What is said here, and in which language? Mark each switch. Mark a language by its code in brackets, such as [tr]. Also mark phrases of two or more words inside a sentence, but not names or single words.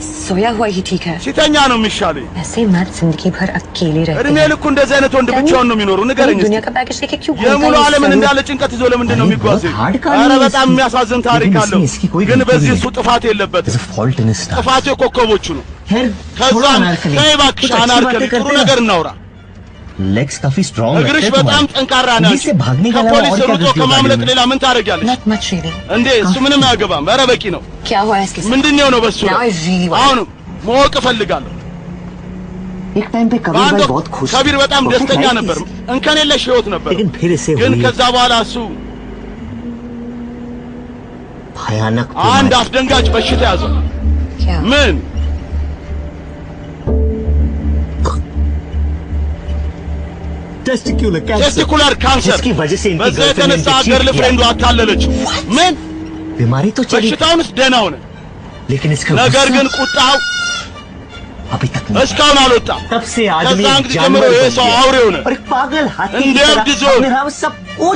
[hi] सोया हुआ ही ठीक है [am] ሲተኛ ነው የሚሻለው [hi] ऐसे मर्द जिंदगी भर अकेले रहते [am] እድሜ ልኩ እንደዚህ አይነት ወንድ ብቻውን ነው የሚኖረው ንገረኝ [hi] दुनिया का पैकेज लेके क्यों [am] የሙሉ ዓለምን እንዳለ ጭንቀት ይዞ ለምንድን ነው የሚጓዘው ኧረ በጣም የሚያሳዝን ታሪክ አለው ግን በዚህ እሱ ጥፋት የለበትም ጥፋቱ የኮከቦቹ ነው ከዛ ከይ እባክሽ አናርከል ጥሩ ነገር እናውራ [hi] लेग्स काफी स्ट्रांग है [am] እግርሽ በጣም ጠንካራ ነው ከፖሊስ ሩጦ ከማምለጥ ሌላ ምን ታደርጊያለሽ እንዴ እሱ ምንም አያገባም ኧረ በቂ ነው [hi] क्या हुआ इसके [am] ምንድነው ነው በሱ አሁን ማወቅ እፈልጋለሁ [hi] एक टाइम पे कबीर भाई बहुत खुश [am] कबीर በጣም ደስተኛ ነበር እንከን የለሽ ህይወት ነበር ግን ከዛ በኋላ እሱ [hi] भयानक [am] አንድ አስደንጋጭ በሽታ ያዘው ምን [en] testicular cancer [hi] इसकी वजह से इनकी [en] girlfriend girlfriend [am] አታለለች ምን [hi] बीमारी तो चली [am] በሽታውንስ ደህና ሆነ [hi] लेकिन इसका [am] ነገር ግን ቁጣው [hi] अभी तक [am] እስካሁን አልወጣም [hi] तब से आदमी [am] ጀምሮ የሰው አውሬው ነው [hi] और एक पागल हाथी [am] እንደ እብድ [hi] सब कुछ